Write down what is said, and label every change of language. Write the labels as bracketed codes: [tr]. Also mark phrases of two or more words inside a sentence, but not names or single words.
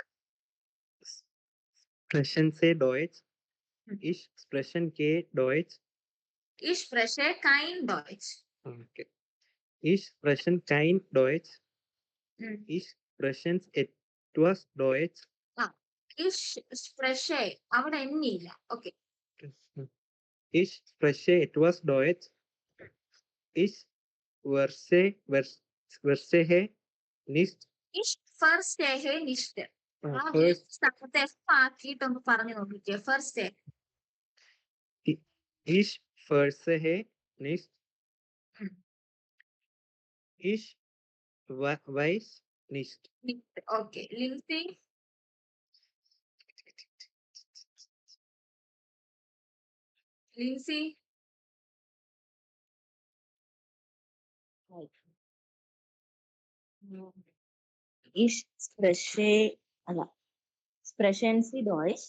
[de] Sprechen Sie Deutsch? Hmm. Ich sprechen Deutsch. Ich spreche kein Deutsch. [en] Okay. [de] Ich sprechen kein Deutsch. Hmm. Ich sprechen etwas Deutsch. Ich spreche [ml] അവിടെ എന്നില്ല. [en] Okay. [de] Ich spreche etwas Deutsch. Ich verstehe nicht. Ich verstehe nicht. ആ [en] First, [ml] സ്ഥലത്ത് F ആക്കിയിട്ടൊന്ന് പറഞ്ഞു നോക്കിക്കേ. [en] First. [de] ich verstehe nicht. Hmm. Ich weiß nicht. [en] Okay. Lindsay. [de] Ich spreche, sprechen Sie Deutsch?